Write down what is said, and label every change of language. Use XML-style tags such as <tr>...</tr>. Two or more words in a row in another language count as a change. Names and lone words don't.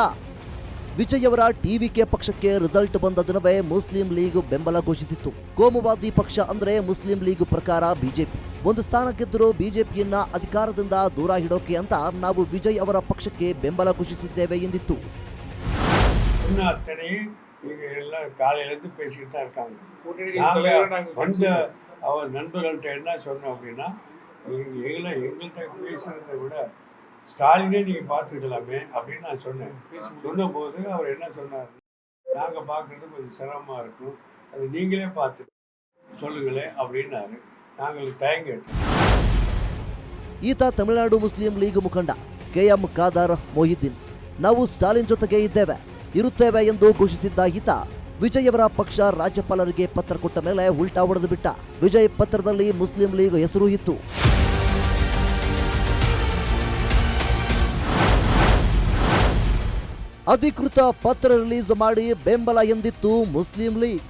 <kn>ವಿಜಯ್ ಅವರ ಟಿವಿಕೆ ಪಕ್ಷಕ್ಕೆ ರಿಸಲ್ಟ್ ಬಂದ ದಿನವೇ ಮುಸ್ಲಿಂ ಲೀಗ್ ಬೆಂಬಲ ಘೋಷಿಸಿತ್ತು. ಕೋಮುವಾದಿ ಪಕ್ಷ ಅಂದ್ರೆ ಮುಸ್ಲಿಂ ಲೀಗ್ ಪ್ರಕಾರ ಬಿಜೆಪಿ. ಒಂದು ಸ್ಥಾನ ಗೆದ್ದರೂ ಬಿಜೆಪಿಯನ್ನ ಅಧಿಕಾರದಿಂದ ದೂರ ಇಡೋಕೆ ಅಂತ ನಾವು ವಿಜಯ್ ಅವರ ಪಕ್ಷಕ್ಕೆ ಬೆಂಬಲ ಘೋಷಿಸಿದ್ದೇವೆ ಎಂದಿತ್ತು. ಈಗ ಎಲ್ಲ</kn> <ta>காலையிலேருந்து பேசிக்கிட்டு தான் இருக்காங்க. வந்து அவர் நண்பர்கள்ட்ட என்ன சொன்னோம் அப்படின்னா, எங்கள்கிட்ட பேசுறதை விட ஸ்டாலினே நீங்க பார்த்துக்கலாமே அப்படின்னு நான் சொன்னேன். சொன்னபோது அவர் என்ன சொன்னார், நாங்க பார்க்கறது கொஞ்சம் சிரமமா இருக்கும், அது நீங்களே பார்த்து சொல்லுங்களேன் அப்படின்னாரு. நாங்கள் தயங்கிட்டோம்.</ta> <kn>ಈತ ತಮಿಳುನಾಡು ಮುಸ್ಲಿಂ ಲೀಗ್ ಮುಖಂಡ KM ಖಾದರ್ ಮೊಹಿದ್ದೀನ್. ನಾವು ಸ್ಟಾಲಿನ್ ಜೊತೆಗೆ ಇರುತ್ತೇವೆ ಎಂದು ಘೋಷಿಸಿದ್ದ ಈತ ವಿಜಯ್ ಅವರ ಪಕ್ಷ ರಾಜ್ಯಪಾಲರಿಗೆ ಪತ್ರ ಕೊಟ್ಟ ಮೇಲೆ ಉಲ್ಟಾ ಹೊಡೆದು ಬಿಟ್ಟ. ವಿಜಯ್ ಪತ್ರದಲ್ಲಿ ಮುಸ್ಲಿಂ ಲೀಗ್ ಹೆಸರು ಇತ್ತು. ಅಧಿಕೃತ ಪತ್ರ ರಿಲೀಸ್ ಮಾಡಿ ಬೆಂಬಲ ಎಂದಿತ್ತು ಮುಸ್ಲಿಂ ಲೀಗ್.</kn>